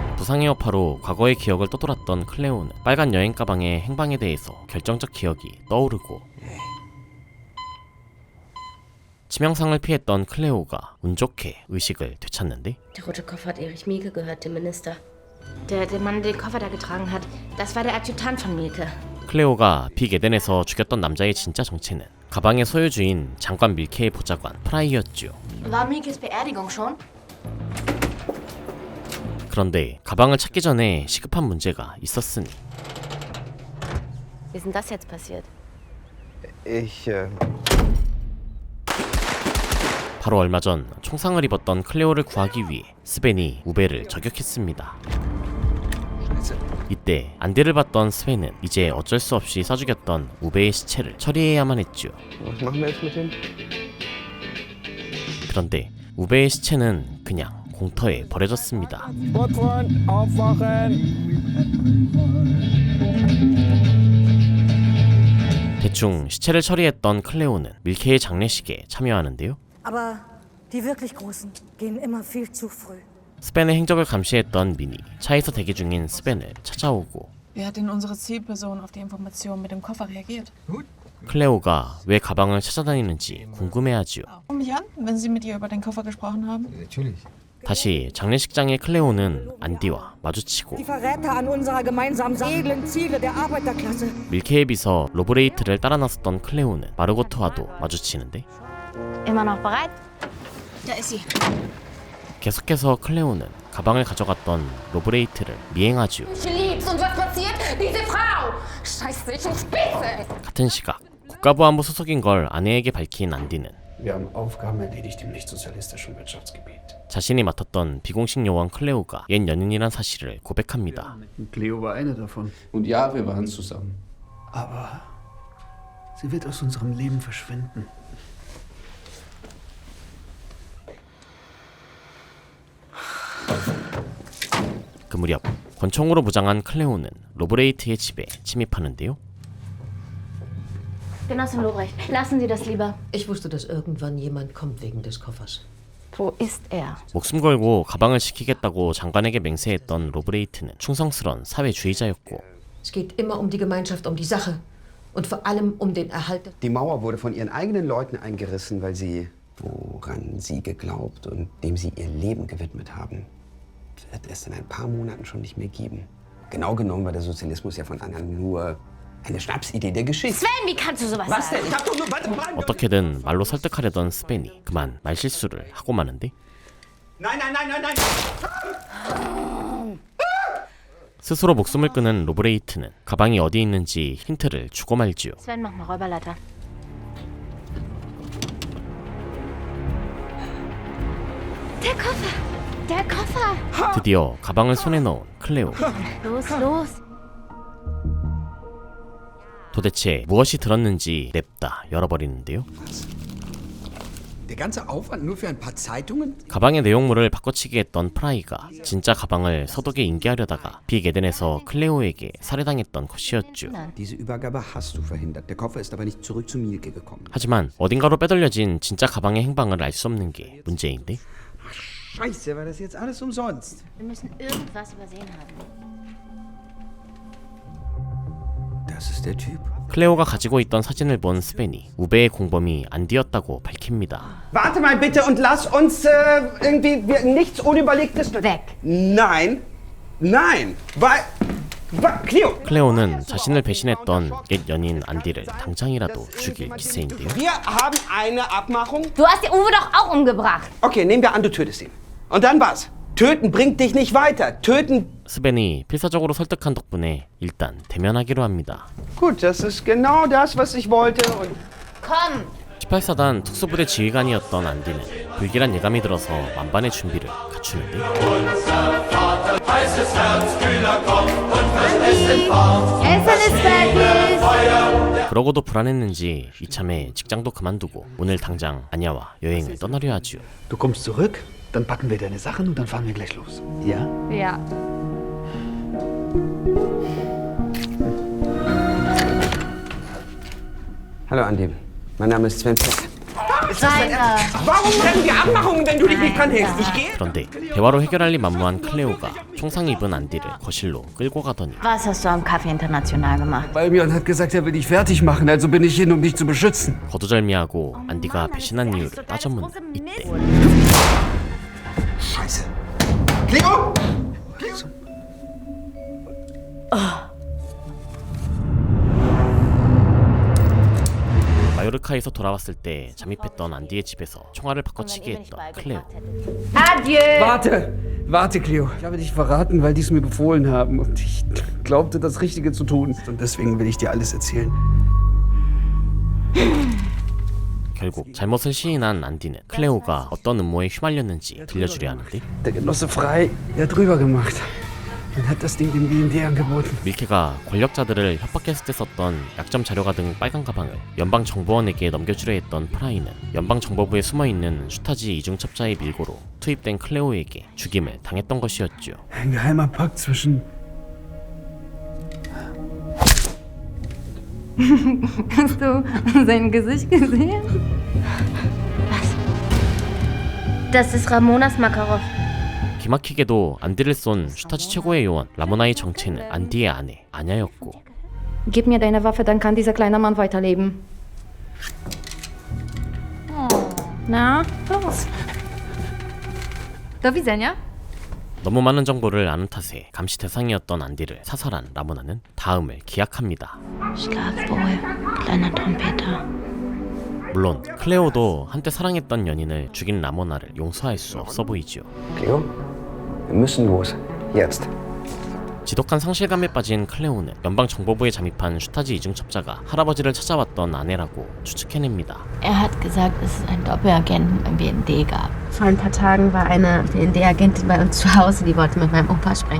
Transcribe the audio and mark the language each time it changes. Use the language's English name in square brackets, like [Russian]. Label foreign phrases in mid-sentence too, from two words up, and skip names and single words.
[Korean] 가상의 여파로 과거의 기억을 떠돌았던 클레오는 빨간 여행 가방의 행방에 대해서 결정적 기억이 떠오르고 치명상을 피했던 클레오가 운 좋게 의식을 되찾는데 [German] Der rote Koffer hat Erich Mielke gehört, dem Minister. Der Mann, der den Koffer da getragen hat, das war der Adjutant von Mielke. [Korean] 클레오가 빅 에덴에서 죽였던 남자의 진짜 정체는 가방의 소유주인 장관 밀케의 보좌관 프라이였죠. [German] War Mielkes Beerdigung schon? [Korean] 그런데 가방을 찾기 전에 시급한 문제가 있었으니 [German] Wie ist denn das jetzt passiert? [Korean] 바로 얼마 전 총상을 입었던 클레오를 구하기 위해 스벤이 우베를 저격했습니다. 이때 안대를 받던 스벤은 이제 어쩔 수 없이 쏴죽였던 우베의 시체를 처리해야만 했죠. 그런데 우베의 시체는 그냥 공터에 버려졌습니다. 대충 시체를 처리했던 클레오는 밀케의 장례식에 참여하는데요. [German] Aber die wirklich Großen gehen immer viel zu früh. [Korean] 스벤의 행적을 감시했던 민이 차에서 대기 중인 스벤을 찾아오고 [German] Wie hat denn unsere Zielperson auf die Information mit dem Koffer reagiert? [Korean] 클레오가 왜 가방을 찾아다니는지 궁금해하지요. [German] Ruf mich an, wenn Sie mit ihr über den Koffer gesprochen haben. [Korean] 다시 장례식장의 클레오는 안디와 마주치고 [German] Die Verräter an unserer gemeinsamen edlen Ziele der Arbeiterklasse. [Korean] 밀케의 비서 로브레이트를 따라 나섰던 클레오는 마르고트와도 마주치는데 [German] Immer noch bereit? Da ist sie. [Korean] 계속해서 클레오는 가방을 가져갔던 로브레이트를 미행하죠. [German] Ich lieb's. Und was passiert? Diese Frau scheißt sich ins Spitze. [Korean] 같은 시각 국가보안부 소속인 걸 아내에게 밝힌 안디는 [German] Wir haben Aufgaben erledigt im nicht-sozialistischen Wirtschaftsgebiet. [Korean] 자신이 맡았던 비공식 요원 클레오가 옛 연인이란 사실을 고백합니다. [German] Cleo war eine davon. Und ja, wir waren zusammen. Aber sie wird aus unserem Leben verschwinden. [Korean] 그 무렵 권총으로 무장한 클레오는 로브레이트의 집에 침입하는데요. [German] Genossin Lobrecht, lassen Sie das lieber. Ich wusste, dass irgendwann jemand kommt wegen des Koffers. Wo ist er? [Korean] 목숨 걸고 가방을 지키겠다고 장관에게 맹세했던 로브레이트는 충성스런 사회주의자였고 [German] Es geht immer um die Gemeinschaft, um die Sache und vor allem um den Erhalt. Die Mauer wurde von ihren eigenen Leuten eingerissen, weil sie, woran sie geglaubt und dem sie ihr Leben gewidmet haben, wird es in ein paar Monaten schon nicht mehr geben. Genau genommen war der Sozialismus ja von Anfang nur eine Schnapsidee der Geschichte. Sven, wie kannst du sowas sagen? Was denn? Ich hab doch nur... [Korean] 어떻게든 말로 설득하려던 스벤이 그만 말실수를 하고 마는데 [German] Nein, nein, nein, nein, nein! [Korean] 스스로 목숨을 끊은 로브레이트는 가방이 어디 있는지 힌트를 주고 말지요. [German] Sven, mach mal Räuberleiter. Der Koffer! Der Koffer! [Korean] 드디어 가방을 손에 넣은 클레오. [German] Los, los! [Korean] 도대체 무엇이 들었는지 냅다 열어버리는데요. [German] Der ganze Aufwand nur für ein paar Zeitungen? [Korean] 가방의 내용물을 바꿔치기 했던 프라이가 진짜 가방을 서독에 인계하려다가 빅 에덴에서 클레오에게 살해당했던 것이었죠. [German] Diese Übergabe hast du verhindert. Der Koffer ist aber nicht zurück zu Mielke gekommen. [Korean] 하지만 어딘가로 빼돌려진 진짜 가방의 행방을 알 수 없는 게 문제인데 [German] Scheiße, war das jetzt alles umsonst? Wir müssen irgendwas übersehen haben. Das ist der Typ. [Korean] 클레오가 가지고 있던 사진을 본 스벤이 우베의 공범이 안디였다고 밝힙니다. [German] Warte mal bitte und lass uns irgendwie nichts Unüberlegtes... Weg. Nein, nein, weil... Cleo! [Korean] 클레오는 자신을 배신했던 옛 연인 안디를 당장이라도 죽일 기세인데요. [German] Wir haben eine Abmachung. Du hast den Uwe doch auch umgebracht. Okay, nehmen wir an, du tötest ihn. Und dann was? Töten bringt dich nicht weiter. Töten... [Korean] 스벤이 필사적으로 설득한 덕분에 일단 대면하기로 합니다. [German] Gut, das ist genau das, was ich wollte. Und... Komm! [Korean] 18사단 특수부대 지휘관이었던 안디는 불길한 예감이 들어서 만반의 준비를 갖추는데 그러고도 불안했는지 이참에 직장도 그만두고 오늘 당장 아냐와 여행을 떠나려 하지요. [German] Du kommst zurück, dann packen wir deine Sachen und dann fahren wir gleich los. Ja? Ja. Hallo Andi, mein Name ist Sven Peck. Warum treffen wir Abmachungen, wenn du dich nicht dran hältst? Ich gehe. [Korean] 그런데 대화로 해결할 리 만무한 클레오가 총상 입은 안디를 거실로 끌고 가더니 [German] Was hast du am Café International gemacht? Balmion hat gesagt, er will dich fertig machen, also bin ich hin, um dich zu beschützen. [Korean] 거두절미하고 안디가 배신한 이유를 따져묻는 이때 [German] Scheiße. Cleo! [Korean] 마요르카에서 돌아왔을 때 잠입했던 안디의 집에서 총알을 바꿔치기 했던 클레오. [German] Warte! Warte, Cleo. Ich habe dich verraten, weil die es mir befohlen haben. Und ich glaubte, das Richtige zu tun. Und deswegen will ich dir alles erzählen. [Korean] 결국 잘못을 시인한 안디는 클레오가 어떤 음모에 휘말렸는지 들려주려 하는데 [German] Der Genosse Frei, er hat drüber gemacht. Und hat das Ding dem BND angeboten. [Korean] 밀케가 권력자들을 협박했을 때 썼던 약점 자료가 등 빨간 가방을 연방정보원에게 넘겨주려 했던 프라이는 연방정보부에 숨어있는 슈타지 이중첩자의 밀고로 투입된 클레오에게 죽임을 당했던 것이었죠. [German] Ein geheimer Pakt zwischen... Hast du sein Gesicht gesehen? Was? Das ist Ramonas Makarov. [Korean] 기막히게도 안디를 쏜 슈타지 최고의 요원 라모나의 정체는 안디의 아내 아냐였고 [German] Gib mir deine Waffe, dann kann dieser kleine Mann weiterleben. Na, los. [Polish] Do widzenia. [Korean] 너무 많은 정보를 아는 탓에 감시 대상이었던 안디를 사살한 라모나는 다음을 기약합니다. [German] Schlaf wohl, kleiner Trompeter. [Korean] 물론 클레오도 한때 사랑했던 연인을 죽인 라모나를 용서할 수 없어 보이죠. [German] Cleo, wir müssen los. Jetzt. [Korean] 지독한 상실감에 빠진 클레오는 연방정보부에 잠입한 슈타지 이중첩자가 할아버지를 찾아왔던 아내라고 추측해냅니다. [German] Er hat gesagt, dass es einen Doppelagenten beim BND gab. Vor ein paar Tagen war eine BND-Agentin bei uns zu Hause, die wollte mit meinem Opa sprechen.